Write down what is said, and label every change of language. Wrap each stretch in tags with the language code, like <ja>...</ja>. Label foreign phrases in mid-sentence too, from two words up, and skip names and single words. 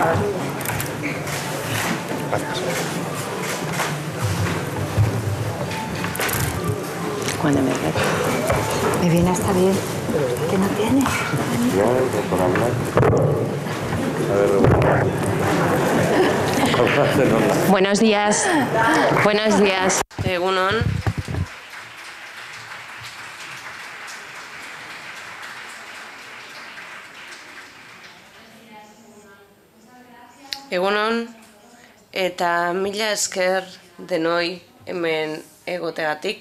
<es>Cuando me ve. Me viene hasta bien. ¿Qué no tienes? Ya, por hablar. A ver, Buenos días. Buenos días.</es> <eu>Egunon. Egunon, eta mila esker denoi hemen egotegatik.</eu>